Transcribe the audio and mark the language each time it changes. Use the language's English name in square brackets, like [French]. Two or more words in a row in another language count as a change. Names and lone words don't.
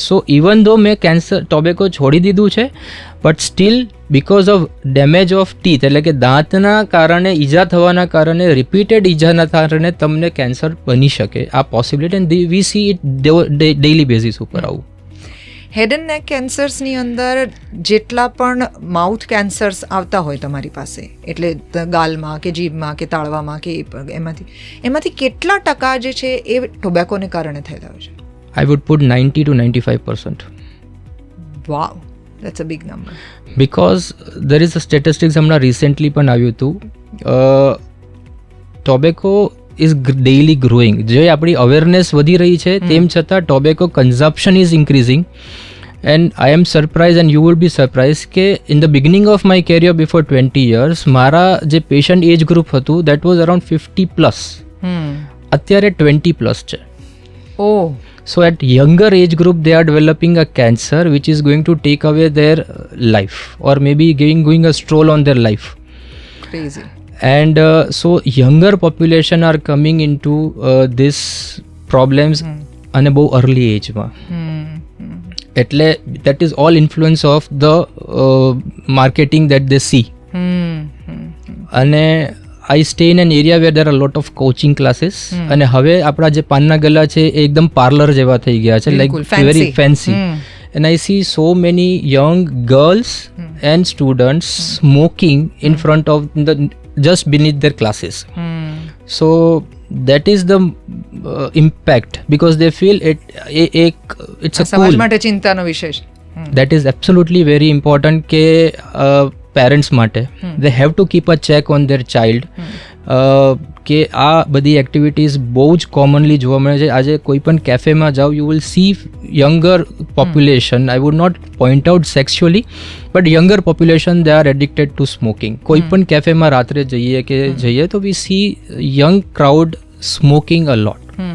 [English] so even though [Gujarati] મેં ટોબેકો છોડી દીધું છે, [English] but still because of damage of teeth [Gujarati] એટલે કે દાંતના કારણે ઈજા થવાના કારણે, રિપીટેડ ઈજાના કારણે તમને કેન્સર બની શકે, આ પોસિબિલિટી, [English] and we see it daily basis [Gujarati] ઉપર આવું. [English] head and neck cancersની [Gujarati] અંદર જેટલા પણ [English] mouth cancers [Gujarati] આવતા હોય તમારી પાસે, એટલે ગાલમાં કે જીભમાં કે તાળવામાં કે એમાંથી કેટલા ટકા જે છે એ ટોબેકોને કારણે થયેલા હોય છે? [English] I would put 90 to 95%. Wow, that's a big number. Because there is a statistics હમણાં recently [Gujarati] પણ આવ્યું હતું, [English] tobacco is daily growing. [Gujarati] જે આપણી અવેરનેસ વધી રહી છે તેમ છતાં [English] tobacco consumption is increasing, and I am surprise and you will be surprise કે in the beginning of my career before 20 years [Gujarati] મારા જે પેશન્ટ એજ ગ્રુપ હતું [English] that was around 50+, [Gujarati] અત્યારે 20+ છે. [English] Oh. So at younger age group they are developing a cancer which is going to take away their life, or maybe going a stroll on their life. Crazy. And so younger population are coming into this problems [Gujarati] અને બહુ [English] early age માં. એટલે that is all influence of the marketing that they see. અને I stay in an area where there are a lot of coaching classes, [Gujarati] અને હવે આપણા જે પાનના ગલ્લા છે એ એકદમ પાર્લર જેવા થઈ ગયા છે, [English] like very fancy. and I see so many young girls and students smoking in front of just beneath their classes. So that is the impact, because they feel it's a [Gujarati] સમાજ [English] cool. [Gujarati] માટે ચિંતાનો વિષય છે. [English] That is absolutely very important [Gujarati] કે પેરેન્ટ્સ માટે [English] they have to keep a check on their child. [Gujarati] કે આ બધી એક્ટિવિટીઝ બહુ જ કોમનલી જોવા મળે છે. આજે કોઈ પણ કેફેમાં જાઓ, [English] you will see younger population, I would not point out sexually, but younger population they are addicted to smoking. [Gujarati] કોઈ પણ કેફેમાં રાત્રે જઈએ તો [English] we see young crowd smoking a lot.